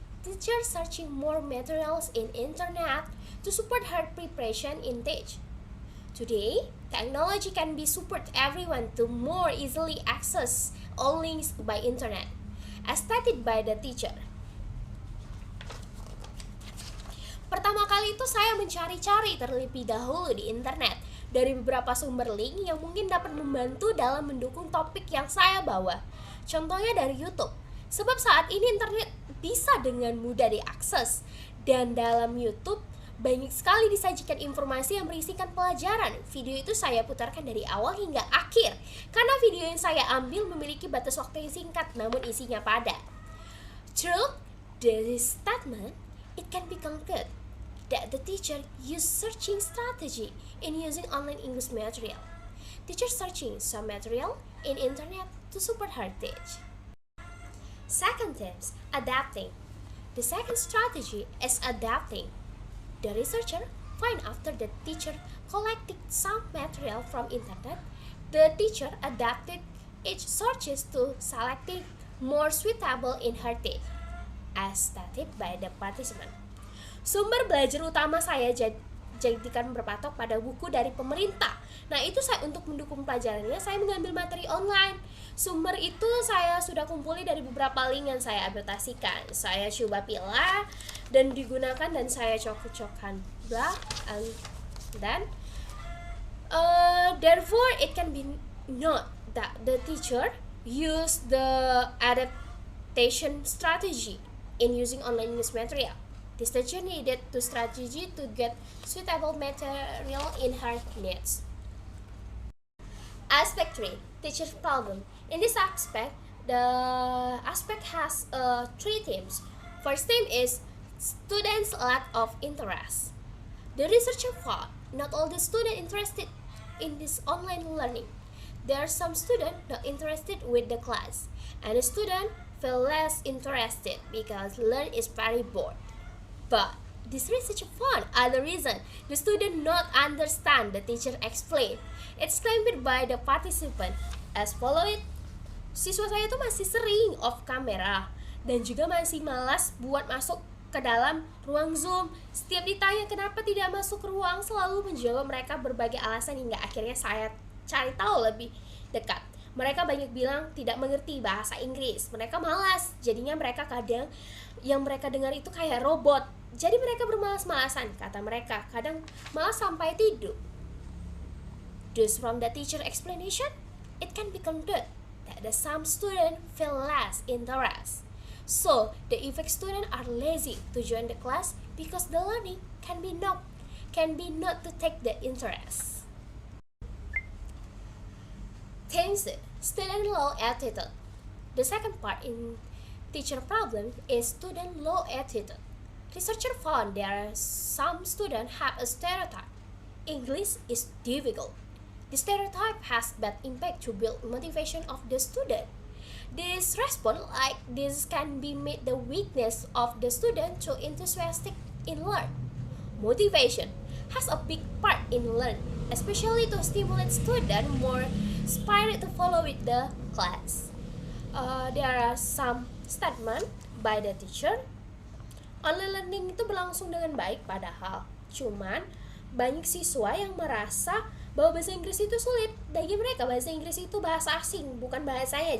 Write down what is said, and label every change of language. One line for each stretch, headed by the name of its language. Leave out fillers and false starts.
English: Teacher searching more materials in internet to support her preparation in teach. Today, technology can be support everyone to more easily access all links by internet, as stated by the teacher.
Indonesian: Pertama kali itu saya mencari-cari terlebih dahulu di internet dari beberapa sumber link yang mungkin dapat membantu dalam mendukung topik yang saya bawa. Contohnya dari YouTube, sebab saat ini internet bisa dengan mudah diakses, dan dalam YouTube banyak sekali disajikan informasi yang berisikan pelajaran. Video itu saya putarkan dari awal hingga akhir, karena video yang saya ambil memiliki batas waktu yang singkat namun isinya padat.
English: Through this statement, it can be concluded that the teacher used searching strategy in using online English material. teacher searching some material in internet to support her teach. Second tips, adapting. The second strategy is adapting. The researcher find after the teacher collected some material from internet, the teacher adapted each searches to selecting more suitable in her teach, as stated by the participant.
Indonesian: Sumber belajar utama saya jadikan berpatok pada buku dari pemerintah. Nah, itu saya untuk mendukung pelajarannya, saya mengambil materi online. Sumber itu saya sudah kumpuli dari beberapa link yang saya adaptasikan. Saya coba pilih dan digunakan dan saya cocokkan.
English: Blah, and then therefore it can be noted that the teacher use the adaptation strategy in using online English material. This teacher needed to strategy to get suitable material in her needs. Aspect 3, teacher's problem. In this aspect, the aspect has 3 themes. First theme is students' lack of interest. The researcher found not all the students interested in this online learning. There are some students not interested with the class, and the student feel less interested because learn is very bored. But this research found other reason the student not understand the teacher explain. It's claimed by the participant as followed.
Indonesian: Siswa saya tuh masih sering off kamera dan juga masih malas buat masuk ke dalam ruang Zoom. Setiap ditanya kenapa tidak masuk ke ruang, selalu menjawab mereka berbagai alasan hingga akhirnya saya cari tahu lebih dekat. Mereka banyak bilang tidak mengerti bahasa Inggris. Mereka malas, jadinya mereka kadang yang mereka dengar itu kayak robot. Jadi mereka bermalas-malasan, kata mereka. Kadang malas sampai tidur.
English: Thus from the teacher explanation, it can be concluded that the some students feel less interest. So the effect students are lazy to join the class because the learning can be not to take the interest. Thanks, student low attitude. The second part in teacher problem is student low attitude. Researcher found there are some students have a stereotype. English is difficult. The stereotype has bad impact to build motivation of the student. This response like this can be made the weakness of the student to enthusiastic in learn. Motivation has a big part in learn, especially to stimulate student more spirit to follow with the class. There are some statement by the teacher.
Indonesian: Online learning itu berlangsung dengan baik padahal cuman banyak siswa yang merasa bahwa bahasa Inggris itu sulit. Bagi mereka bahasa Inggris itu bahasa asing, bukan bahasanya.